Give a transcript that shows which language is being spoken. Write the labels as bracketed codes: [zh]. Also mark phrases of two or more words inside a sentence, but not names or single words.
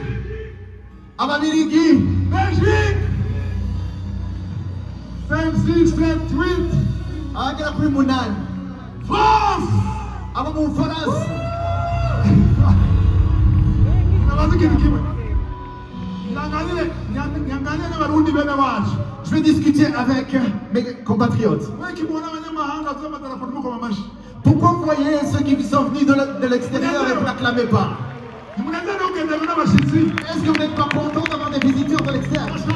[rw] Ababiligi. Belgique! 5, 6, 7, 8. Abagera kuri 8. France! Abo mu Bufaransa. Nabazi ikintu kimwe. [fr] Je vais discuter avec mes compatriotes. Pourquoi vous voyez ceux qui sont venus de l'extérieur et vous n'acclamez pas? Est-ce que vous n'êtes pas content d'avoir des visiteurs de l'extérieur?